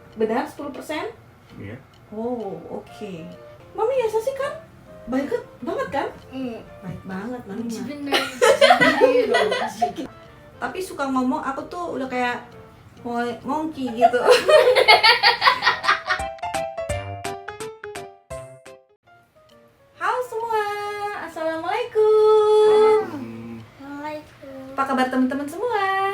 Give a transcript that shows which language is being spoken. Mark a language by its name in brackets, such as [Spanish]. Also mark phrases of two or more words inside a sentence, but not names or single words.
[Indonesian] Benar 10%? Iya. Oh, oke. Mami ya sih kan? Baik banget kan? Baik banget Mami mah. [Japanese] 自分なりに自分で言うのおかしいけど [Indonesian] Tapi suka ngomong aku tuh udah kayak monkey gitu. Halo semua, assalamualaikum. Apa kabar teman-teman semua?